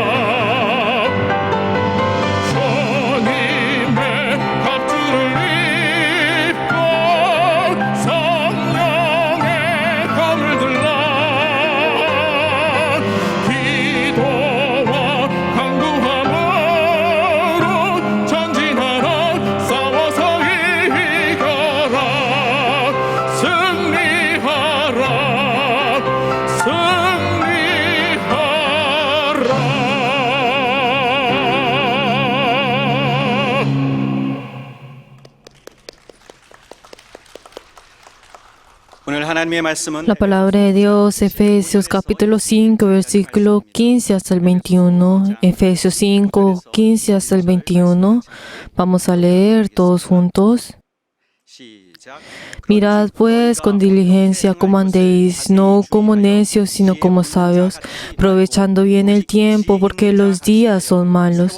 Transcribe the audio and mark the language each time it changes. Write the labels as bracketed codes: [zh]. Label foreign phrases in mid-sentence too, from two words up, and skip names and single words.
[ko] 주님의 갑주를 입고 성령의 검을 들라 기도와 강구함으로 전진하라 싸워서 이겨라 승리하라 오늘 하나님의 말씀은 [es] La palabra de Dios, Efesios capítulo 5, versículo 15 hasta el 21. Efesios 5, 15 hasta el 21. Vamos a leer todos juntos. [ko] 시작. [es] Mirad pues con diligencia cómo andéis, no como necios, sino como sabios, aprovechando bien el tiempo, porque los días son malos.